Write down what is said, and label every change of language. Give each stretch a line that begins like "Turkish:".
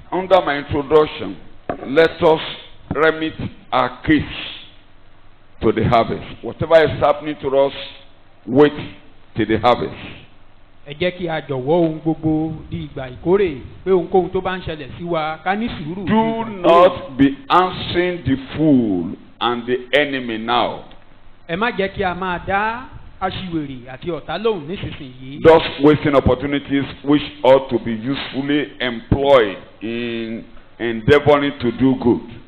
English: Under my introduction, let us remit our case to the harvest. Whatever is happening to us, wait till the harvest.
Yoruba: Ẹ jẹ́ kí a jọ̀wọ́ ohun gbogbo di ìgbà ìkórè pé ohunkóhun tó bá ń ṣẹlẹ̀ sí wa ká ní sùúrù.
English: Do not be answering the fool and the enemy now.
Yoruba: Ẹ má jẹ́ kí a máa dá aṣiwèrè àti ọ̀tá lóhùn nísinsìnyí.
English: Thus wasting opportunities which ought to be usefully employed in endeavoring to do good.